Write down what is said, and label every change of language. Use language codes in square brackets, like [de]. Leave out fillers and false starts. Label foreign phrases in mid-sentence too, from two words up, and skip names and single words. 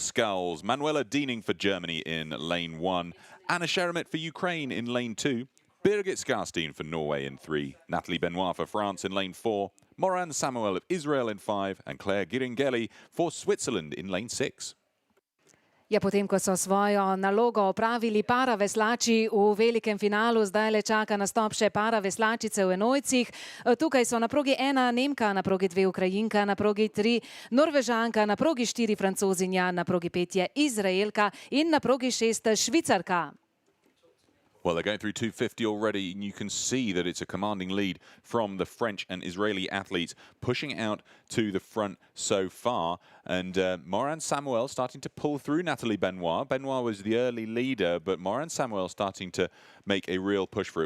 [en] Manuela Diening for Germany in lane 1 Anna Sheremet for Ukraine in lane 2. Birgit Skarstein for Norway in 3. Nathalie Benoit for France in lane 4. Moran Samuel of Israel in 5. And Claire Giringeli for Switzerland in lane 6. [sl] Ja, potem, ko so svojo nalogo opravili paraveslači v velikem finalu, zdaj le čaka nastop še paraveslačice v enojcih. Tukaj so na progi 1 Nemka, na progi 2 Ukrajinka, na progi 3 Norvežanka, na progi 4 Francozinja, na progi 5 je Izraelka in na progi 6 Švicarka. [en] Well, they're going through 250 already, and you can see that it's a commanding lead from the French and Israeli athletes pushing out to the front so far. And Moran Samuel starting to pull through Nathalie Benoit. Benoit was the early leader, but Moran Samuel starting to make a real push for it.